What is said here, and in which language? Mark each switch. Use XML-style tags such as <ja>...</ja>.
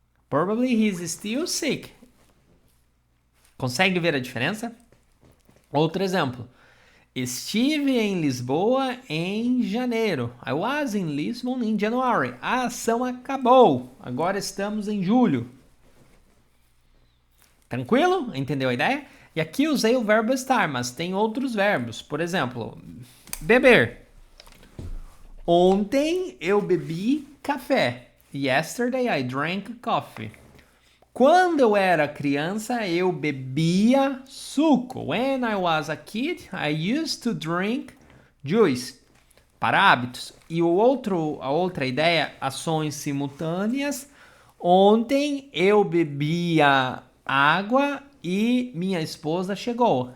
<en>Probably he's still sick.</en> <pt>Consegue ver a diferença? Outro exemplo. Estive em Lisboa em janeiro.</pt> <en>I was in Lisbon in January.</en> <pt>A ação acabou. Agora estamos em julho. Tranquilo? Entendeu a ideia? E aqui usei o verbo estar, mas tem outros verbos. Por exemplo, beber. Ontem eu bebi café.</pt> <en>Yesterday I drank coffee.</en> <pt>Quando eu era criança, eu bebia suco.</pt> <en>When I was a kid, I used to drink juice.</en> <pt>Para hábitos. E a outra ideia, ações simultâneas. Ontem eu bebia água e minha esposa chegou.</pt>